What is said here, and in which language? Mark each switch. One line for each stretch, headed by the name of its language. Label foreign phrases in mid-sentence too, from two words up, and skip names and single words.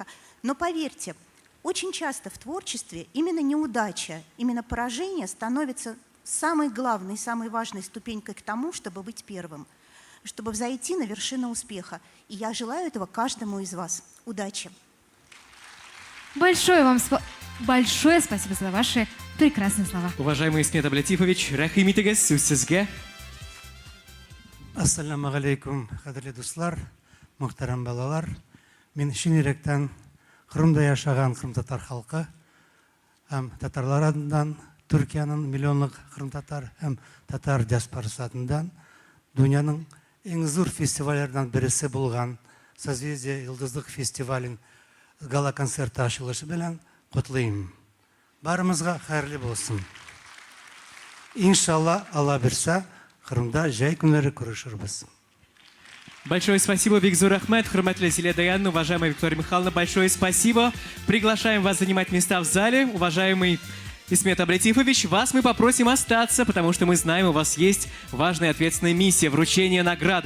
Russian: Но поверьте, очень часто в творчестве именно неудача, именно поражение становится самой главной, самой важной ступенькой к тому, чтобы быть первым, чтобы взойти на вершину успеха. И я желаю этого каждому из вас. Удачи! Большое спасибо за ваши прекрасные слова. Уважаемый Исмет Аблатифович,
Tatar: рәхим итегез, сүз сезгә. Ассаламу алейкум, кадерле дуслар, мөхтәрәм балалар. Мин чын йөрәктән Кырымда яшаган Кырым татар халкы һәм татарлар адыннан, Төркиянең миллионлык Кырым татар һәм татар диаспорасы адыннан дөньяның иң зур фестивальләрдән берсе булган Созвездие Йылдызлык фестивален гала концерты ачылышы белән котлыйм. Барымызга хәерле булсын. Иншалла, Алла берсә, Кырымда җәй көннәре күрешербез.
Russian: Большое спасибо,
Tatar: Викзур Ахмед, хөрмәтле Зилә Даянна,
Russian: уважаемая Виктория Михайловна, большое спасибо. Приглашаем вас занимать места в зале. Уважаемый Исмет Аблатифович, вас мы попросим остаться, потому что мы знаем, у вас есть важная и ответственная миссия вручения награды.